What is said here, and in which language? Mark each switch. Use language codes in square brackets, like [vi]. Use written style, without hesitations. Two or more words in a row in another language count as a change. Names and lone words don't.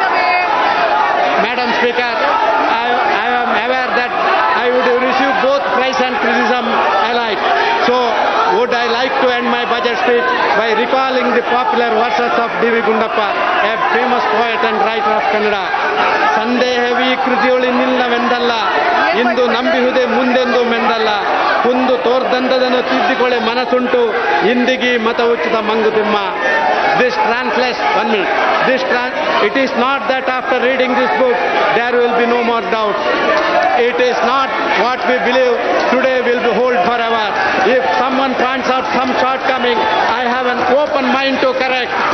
[en] Madam Speaker, I am aware that I would receive both praise and criticism alike. So, would I like to end my budget speech by recalling the popular verses of D.V. Gundappa, a famous poet and writer of Kannada. [kn] ಸಂದೇಹವಿ ಕೃತಿಯೊಳಿ ನಿಲ್ಲವೆಂದಲ್ಲ, ಇಂದು ನಂಬಿಹುದೆ ಮುಂದೆಂದು ಮೆಂದಲ್ಲ, ಕುಂದು ತೋರ್ದಂದದನ್ನು ತಿದ್ದಿಕೊಳ್ಳೆ ಮನಸ್ಸುಂಟು, ಇಂದಿಗಿ ಮತ ಉಚಿತ ಮಂಗುತಿಮ್ಮ. [en] This translates, 1 minute, it is not that after reading this book there will be no more doubts. It is not what we believe today will be hold forever. If someone points out some shortcoming, I have an open mind to correct.